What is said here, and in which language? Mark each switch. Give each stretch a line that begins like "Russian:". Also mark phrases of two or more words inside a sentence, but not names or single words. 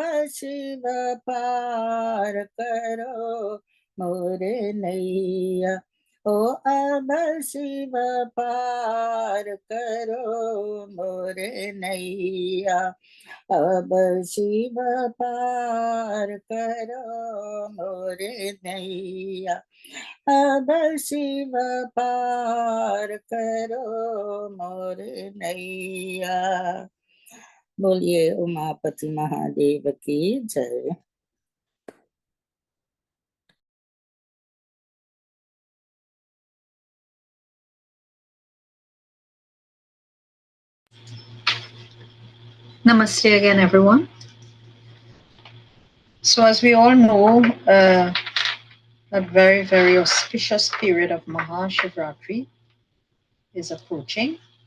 Hindi: शिव पार करो मोरे नैया, हो अब शिव पार करो मोरे नैया, अब शिव पार करो मोरे नैया, अब शिव पार करो मोरे नैया। बोलिए उमापति महादेव की जय।
English: Namaste again, everyone. So, as we all know, a very, very auspicious period of Mahashivratri is approaching.